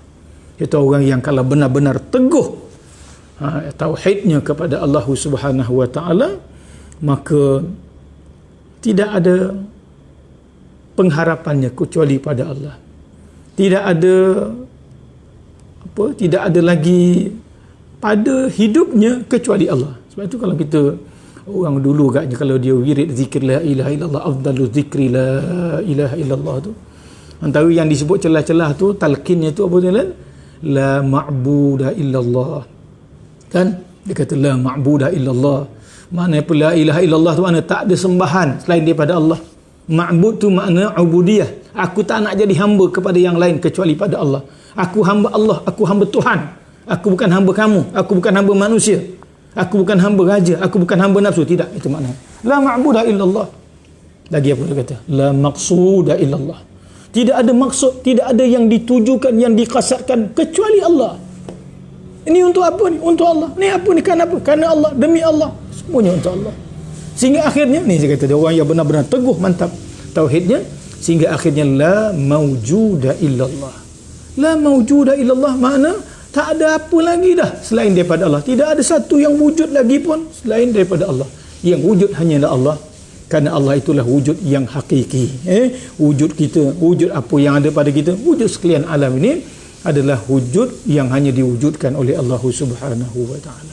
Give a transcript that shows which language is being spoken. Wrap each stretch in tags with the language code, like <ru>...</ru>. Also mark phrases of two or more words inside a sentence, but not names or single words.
<ms>Itu orang yang kalau benar-benar teguh tauhidnya kepada Allah</ms> <ar>سبحانه وتعالى,</ar> <ms>maka tidak ada pengharapannya kecuali pada Allah. Tidak ada lagi pada hidupnya kecuali Allah. Sebab itu kalau kita orang dulu agaknya kalau dia wirid zikir</ms> <ar>لا إله إلا الله أفضل الذكر لا إله إلا الله</ar> <ms>tu, antara yang disebut celah-celah tu talqinnya tu apa dia?</ms> <ar>لا معبود إلا الله.</ar> <ms>Kan dia kata</ms> <ar>لا معبود إلا الله,</ar> <ms>maknanya apa</ms> <ar>لا إله إلا الله tu?</ar> <ms>Maknanya tak ada sembahan selain daripada Allah. Ma'bud tu makna ubudiyah. Aku tak nak jadi hamba kepada yang lain kecuali pada Allah. Aku hamba Allah, aku hamba Tuhan. Aku bukan hamba kamu, aku bukan hamba manusia. Aku bukan hamba raja, aku bukan hamba nafsu. Tidak, itu makna</ms> <ar>لا معبود إلا الله.</ar> <ms>Lagi apa dia kata?</ms> <ar>لا مقصود إلا الله.</ar> <ms>Tidak ada maksud, tidak ada yang ditujukan, yang dikasatkan kecuali Allah. Ini untuk apa ni? Untuk Allah. Ni apa ni? Kerana apa? Kerana Allah, demi Allah. Semuanya untuk Allah. Sehingga akhirnya ni saya kata dia orang yang benar-benar teguh mantap tauhidnya, sehingga akhirnya</ms> <ar>لا موجود إلا الله. لا موجود إلا الله</ar> <ms>makna tak ada apa lagi dah selain daripada Allah. Tidak ada satu yang wujud lagi pun selain daripada Allah. Yang wujud hanyalah Allah. Kerana Allah itulah wujud yang hakiki. Wujud kita, wujud apa yang ada pada kita, wujud sekalian alam ini adalah wujud yang hanya diwujudkan oleh Allah</ms> <ar>سبحانه وتعالى.</ar>